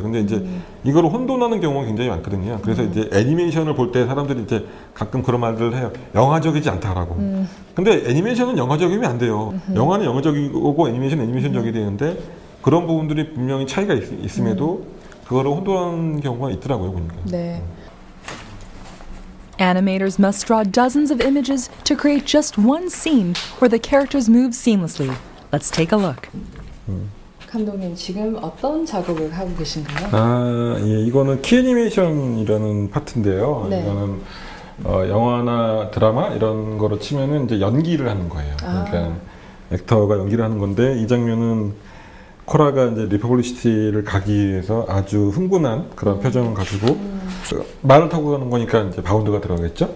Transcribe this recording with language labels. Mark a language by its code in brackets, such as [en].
[ko] 근데 이제 이걸 혼돈하는 경우가 굉장히 많거든요. 그래서 이제 애니메이션을 볼 때 사람들이 이제 가끔 그런 말들을 해요. 영화적이지 않다라고. 근데 애니메이션은 영화적이면 안 돼요. 영화는 영화적이고 애니메이션은 애니메이션적이 되는데 그런 부분들이 분명히 차이가 있음에도 그거를 혼돈하는 경우가 있더라고요, 보니까. 네. [en] Animators must draw dozens of images to create just one scene where the characters move seamlessly. Let's take a look. [ko] 감독님 지금 어떤 작업을 하고 계신가요? 아, 예, 이거는 키애니메이션이라는 파트인데요. 네. 이거는 영화나 드라마 이런 거로 치면은 이제 연기를 하는 거예요. 그러니까 액터가 연기를 하는 건데 이 장면은 코라가 이제 리퍼블리시티를 가기 위해서 아주 흥분한 그런 표정을 가지고 말을 타고 가는 거니까 이제 바운드가 들어가겠죠.